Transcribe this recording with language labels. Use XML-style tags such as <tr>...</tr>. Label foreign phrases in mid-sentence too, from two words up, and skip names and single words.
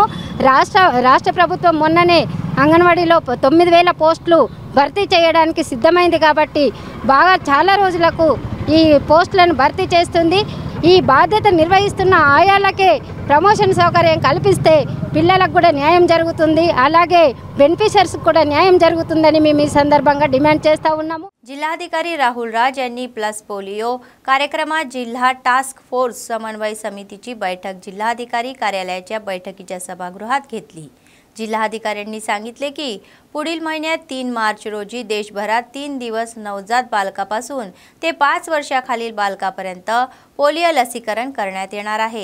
<te>రాష్ట్ర ప్రభుత్వం మొన్ననే అంగన్వాడీలో 9000 పోస్టులు భర్తీ చేయడానికి సిద్ధమైంది కాబట్టి బాగా చాలా రోజులకు ఈ పోస్టులను భర్తీ చేస్తుంది। ఈ బాధ్యత నిర్వహిస్తున్న ఆయాలకే ప్రమోషన్ సౌకర్యం కల్పిస్తే పిల్లలకు కూడా న్యాయం జరుగుతుంది, అలాగే బెనిఫిషియర్స్ కూడా న్యాయం జరుగుతుందని మేము ఈ సందర్భంగా డిమాండ్ చేస్తూ ఉన్నాము।</te> <mr>जिल्हाधिकारी राहुल राज यांनी प्लस पोलिओ कार्यक्रमात जिल्हा टास्क फोर्स समन्वय समितीची बैठक जिल्हाधिकारी कार्यालयाच्या बैठकीच्या सभागृहात घेतली। जिल्हाधिकाऱ्यांनी सांगितले की पुढील महिन्यात 3 मार्च रोजी देशभरात 3 दिवस नवजात बालकापासून ते 5 वर्षाखालील बालकापर्यंत पोलिओ लसीकरण करण्यात येणार आहे।</mr>